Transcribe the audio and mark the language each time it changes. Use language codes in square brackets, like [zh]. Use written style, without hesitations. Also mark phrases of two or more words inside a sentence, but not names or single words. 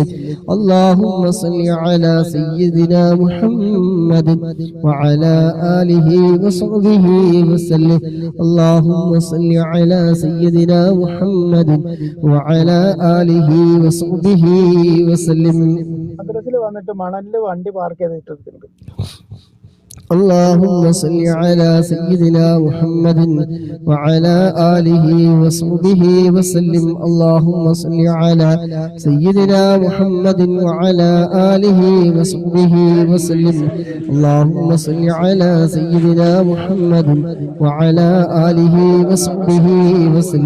[ar] اللهم صل على سيدنا محمد وعلى آله وصحبه وسلم. اللهم صل على سيدنا محمد وعلى آله وصحبه وسلم. [ml] മദ്രസയിൽ വന്നിട്ട് മണലില് വണ്ടി പാർക്ക് ചെയ്തിട്ടുണ്ട്. [ar] اللهم صل على سيدنا محمد وعلى آله وصحبه وسلم. اللهم صل على سيدنا محمد وعلى آله وصحبه وسلم. اللهم صل على سيدنا محمد وعلى آله وصحبه وسلم.